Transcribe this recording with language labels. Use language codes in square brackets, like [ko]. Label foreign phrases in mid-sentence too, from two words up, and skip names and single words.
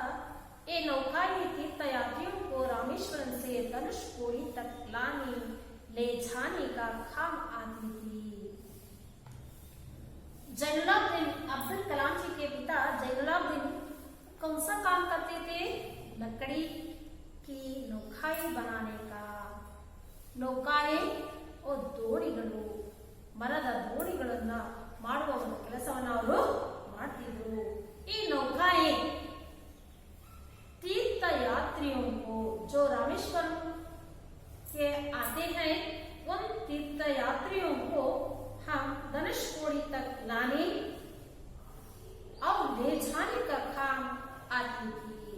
[hi] ये नौकाएं तीर्थयात्रियों को रामेश्वरम से धनुषकोडी तक ले जाने का काम आती थी। जैनुलाब्दीन, अब्दुल कलाम जी के पिता जैनुलाब्दीन कौन सा काम करते थे? लकड़ी की नौकाएं बनाने का। नौकाएं और [kn] ದೋಣಿಗಳು, ಮರದ ದೋಣಿಗಳನ್ನ ಮಾಡುವ ಒಂದು ಕೆಲಸವನ್ನು ಅವರು ಮಾಡ್ತಿದ್ರು। [hi] ಈ नौकाएं तीर्थ यात्रियों को जो रामेश्वरम के आते हैं, उन तीर्थ यात्रियों को हम धनुषकोडी तक लाने और ले जाने का काम आती थी।